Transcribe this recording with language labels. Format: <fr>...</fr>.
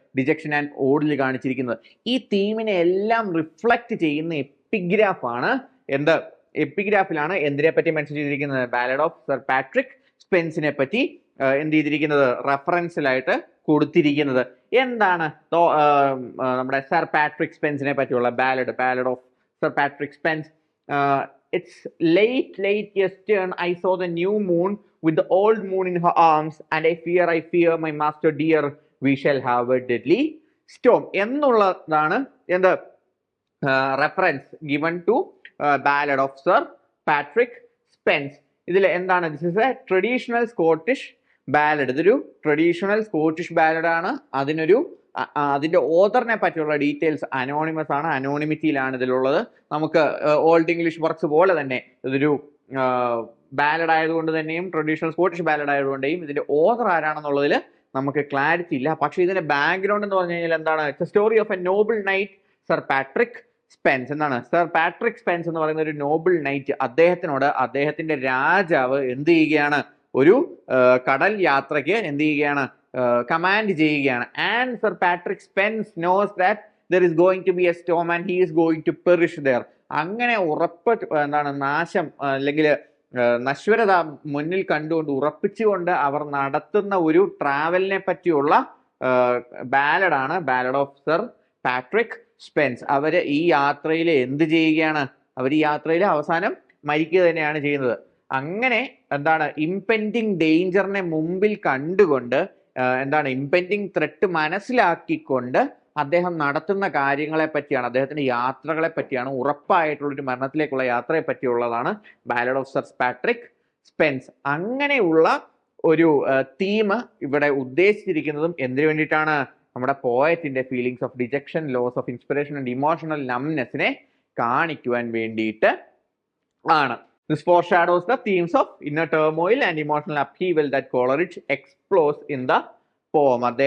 <ml>Dejection and ഓർഡിൽ കാണിച്ചിരിക്കുന്നത്. ഈ തീമിനെ എല്ലാം റിഫ്ലക്ട് ചെയ്യുന്ന എപ്പിഗ്രാഫാണ് എപ്പിഗ്രാഫിലാണ് എന്തിനെ പറ്റി മെൻഷൻ ചെയ്തിരിക്കുന്നത്? ബാലഡ് ഓഫ് സർ പാട്രിക് സ്പെൻസിനെ പറ്റി എന്ത് ചെയ്തിരിക്കുന്നത്? റെഫറൻസിലായിട്ട് കൊടുത്തിരിക്കുന്നത്. എന്താണ് നമ്മുടെ സർ പാട്രിക് സ്പെൻസിനെ പറ്റിയുള്ള ballad of sir Patrick സ്പെൻസ്?</ml> <en>It's late yesterday I saw the new moon with the old moon in her arms, and I fear my master dear, we shall have a deadly storm</en> <ml>എന്നുള്ളതാണ് എന്ത് reference given to ballad of sir Patrick സ്പെൻസ്. ഇതിൽ എന്താണ്?</ml> <en>This is a traditional Scottish ballad.</en> <ml>ഇതൊരു traditional Scottish ബാലഡാണ്. അതിന്റെ ഓതറിനെ പറ്റിയുള്ള details anonymous ആണ്, അനോണിമിറ്റിയിലാണ് ഇതിലുള്ളത്. നമുക്ക് ഓൾഡ് ഇംഗ്ലീഷ് വർക്ക്സ് പോലെ തന്നെ ഇതൊരു ബാലഡ് ആയതുകൊണ്ട് തന്നെയും ട്രഡീഷണൽ സ്കോട്ടിഷ് ബാലഡ് ആയതുകൊണ്ടേയും ഇതിന്റെ ഓതർ ആരാണെന്നുള്ളതിൽ നമുക്ക് ക്ലാരിറ്റി ഇല്ല. പക്ഷെ ഇതിന്റെ ബാക്ക്ഗ്രൗണ്ട് എന്ന് പറഞ്ഞു കഴിഞ്ഞാൽ എന്താണ്?</ml> <en>It's a story of a noble knight Sir Patrick Spens.</en> <ml>എന്താണ്? സർ പാട്രിക് സ്പെൻസ് എന്ന് പറയുന്ന ഒരു നോബിൾ നൈറ്റ്, അദ്ദേഹത്തിനോട് അദ്ദേഹത്തിന്റെ രാജാവ് എന്ത് ചെയ്യുകയാണ്? ഒരു കടൽ യാത്രയ്ക്ക് എന്ത് ചെയ്യുകയാണ്? കമാൻഡ് ചെയ്യുകയാണ്.</ml> <en>And Sir Patrick Spens knows that there is going to be a storm and he is going to perish there.</en> <ml>അങ്ങനെ നാശം അല്ലെങ്കിൽ നശ്വരത മുന്നിൽ കണ്ടുകൊണ്ട് ഉറപ്പിച്ചുകൊണ്ട് അവർ നടത്തുന്ന ഒരു ട്രാവലിനെ പറ്റിയുള്ള ബാലഡാണ് ബാലഡ് ഓഫ് സർ പാട്രിക് സ്പെൻസ്. അവര് ഈ യാത്രയിൽ എന്ത് ചെയ്യുകയാണ്? അവർ ഈ യാത്രയിൽ അവസാനം മരിക്കുക തന്നെയാണ് ചെയ്യുന്നത്. അങ്ങനെ ഇംപെൻഡിങ് ഡേഞ്ചറിനെ മുമ്പിൽ കണ്ടുകൊണ്ട് ഇംപെൻഡിങ് ത്രെട്ട് മനസ്സിലാക്കിക്കൊണ്ട് അദ്ദേഹം നടത്തുന്ന കാര്യങ്ങളെ പറ്റിയാണ്, അദ്ദേഹത്തിന്റെ യാത്രകളെ പറ്റിയാണ്, ഉറപ്പായിട്ടുള്ളൊരു മരണത്തിലേക്കുള്ള യാത്രയെ പറ്റിയുള്ളതാണ് ബാലഡ് ഓഫ് സർ പാട്രിക് സ്പെൻസ്. അങ്ങനെയുള്ള ഒരു തീം ഇവിടെ ഉദ്ദേശിച്ചിരിക്കുന്നതും എന്തിനു വേണ്ടിയിട്ടാണ്? നമ്മുടെ പോയറ്റിന്റെ</ml> <en>feelings of dejection, loss of inspiration and emotional നംനെസ്സിനെ</en> <ml>കാണിക്കുവാൻ വേണ്ടിയിട്ട് ആണ്.</ml> <en>This foreshadows the themes of inner turmoil and emotional upheaval that Coleridge explores in the poem.</en>